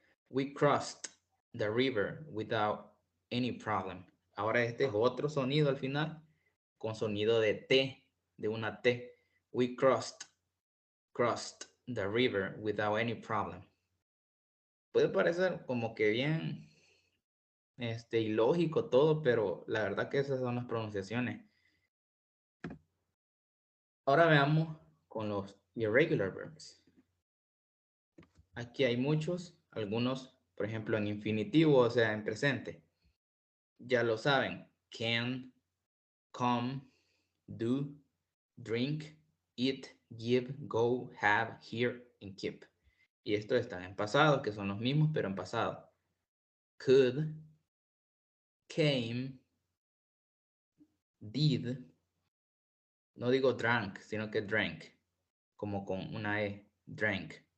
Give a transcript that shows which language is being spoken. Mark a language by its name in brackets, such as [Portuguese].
[English] We crossed the river without any problem. [Spanish] Ahora este es otro sonido al final con sonido de T, de una T. [English] We crossed the river without any problem. [Spanish] Puede parecer como que bien ilógico todo, pero la verdad que esas son las pronunciaciones. Ahora veamos con los [English] irregular verbs. [Spanish] Aquí hay muchos, algunos, por ejemplo, en infinitivo, o sea, en presente. Ya lo saben, [English] can, come, do, drink, eat, give, go, have, hear, and keep. [Spanish] Y estos están en pasado, que son los mismos, pero en pasado. [English] Could, came, did, [Spanish] no digo drank, sino que drank, como con una E, drank.